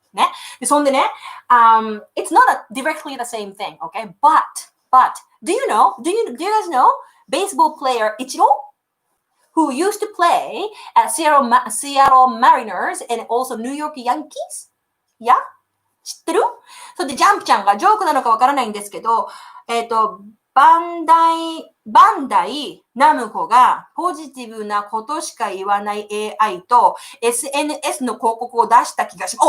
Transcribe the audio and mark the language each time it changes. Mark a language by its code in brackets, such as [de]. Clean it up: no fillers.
[ja] ね。 [en] でそんでね、it's not directly the same thing, okay? But, do you guys know baseball player Ichiro, who used to play at Seattle Mariners and also New York Yankees? [ja] Yeah? 知ってる？それでジャンプちゃんがジョークなのかわからないんですけど、バンダイナムコがポジティブなことしか言わない AI と SNS の広告を出した気がします。